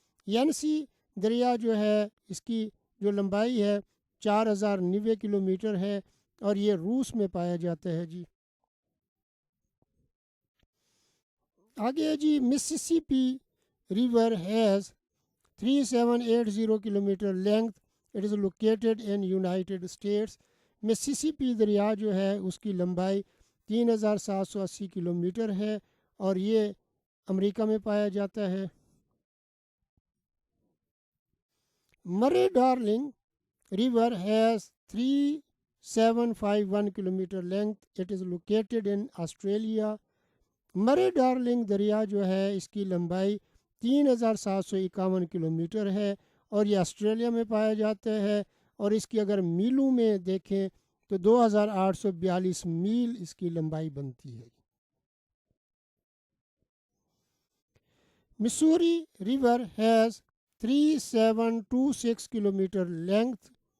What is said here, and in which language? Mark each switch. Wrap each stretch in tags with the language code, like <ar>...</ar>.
<ur>ینسی دریا جو ہے اس کی جو لمبائی ہے 4090 کلومیٹر ہے اور یہ روس میں پایا جاتا ہے جی. آگے جی</ur> <en>Mississippi river has 3780 kilometre length. It is located in United States.</en> <ur>Mississippi دریا جو ہے اس کی لمبائی 3780 کلومیٹر ہے اور یہ امریکہ میں پایا جاتا ہے.</ur> <en>Murray Darling river has 751 kilometer length. It is located in Australia.</en> <ur>مرے ڈارلنگ دریا جو ہے اس کی لمبائی 3751 کلومیٹر ہے اور یہ آسٹریلیا میں پایا جاتا ہے، اور اس کی اگر میلوں میں دیکھیں تو 2842 میل اس کی لمبائی بنتی ہے۔</ur> <en>Missouri river has 3726 kilometre length.</en>